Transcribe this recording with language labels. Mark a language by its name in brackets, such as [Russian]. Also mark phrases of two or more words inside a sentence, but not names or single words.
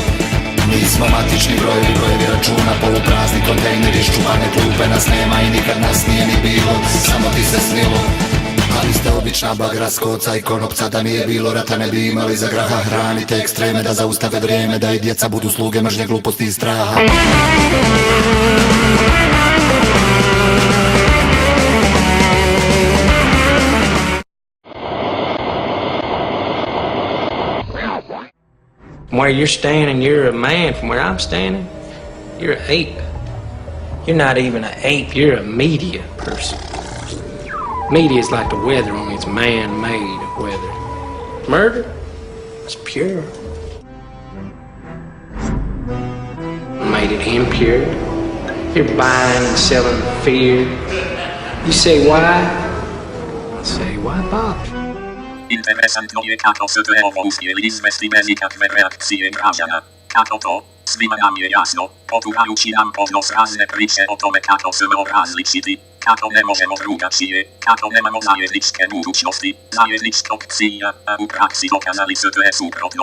[Croatian] Nismo matični brojevi računa, poluprazni kontejneri, ščupane klupe, nas nema i nikad nas nije ni bilo, samo ti se snilo. Ali ste obična bagra s koca i konopca, da nije bilo rata ne bi imali za graha. Hranite ekstreme da zaustave vrijeme, da i djeca budu sluge mržnje, gluposti i straha. [English] From where you're standing, you're a man. From where I'm standing, you're an ape. You're not even an ape, you're a media person. Media is like the weather, only it's man-made weather. Murder? It's pure. Made it impure. You're buying and selling fear. You say why? I say why bother? [Croatian] Interesantno je kako se ovo uspjeli izvesti bez ikakve reakcije građana. Kako to? Svima nam je jasno, poturajući nam pod nos razne priče o tome kako smo različiti, kako ne možemo drugačije, kako nemamo zajedničke budućnosti, zajedničkog cilja, a u praksi dokazali se to je suprotno.